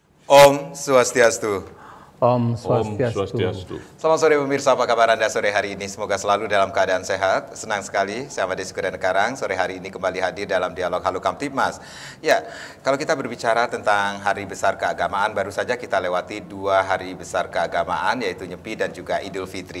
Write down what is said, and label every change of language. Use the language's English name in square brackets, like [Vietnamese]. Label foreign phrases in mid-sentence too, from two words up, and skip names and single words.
[Balinese] Om Swastiastu. Om Om Swastiastu. Swastiastu. [Indonesian] Selamat sore pemirsa, apa kabar Anda sore hari ini? Semoga selalu dalam keadaan sehat. Senang sekali, saya Made Sukudan Karang, sore hari ini kembali hadir dalam dialog Halo Kamtibmas. Ya, kalau kita berbicara tentang hari besar keagamaan, baru saja kita lewati 2 hari besar keagamaan, yaitu Nyepi dan juga Idul Fitri.